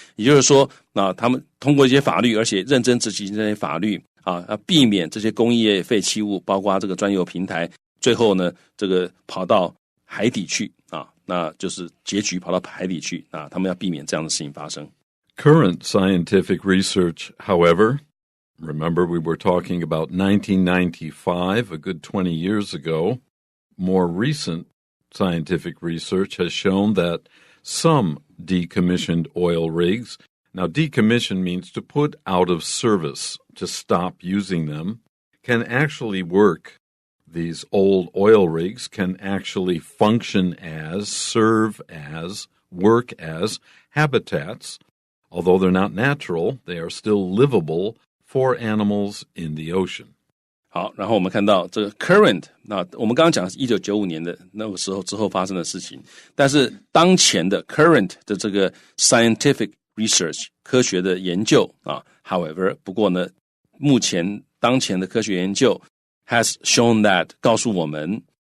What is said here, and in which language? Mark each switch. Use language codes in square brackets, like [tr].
[zh] 也就是说他们通过一些法律，而且认真执行这些法律要避免这些工业废弃物，包括这个专有平台，最后呢，这个跑到海底去那就是结局跑到海底去他们要避免这样的事情发生。 [en] Current scientific research, however, remember we were talking about 1995, a good 20 years ago. More recent scientific research has shown that some decommissioned oil rigs, now decommission means to put out of service, to stop using them, can actually work. These old oil rigs can actually function as, serve as, work as habitats. Although they're not natural, they are still livable for animals in the ocean. [zh] 好，然后我们看到这个 current， 那我们刚刚讲的是1995年的那个时候之后发生的事情，但是当前的 current 的这个 [en] scientific research [zh] 科学的研究 [en] however [zh] 不过呢，目前当前的科学研究 [en] has shown that [zh] 告诉我们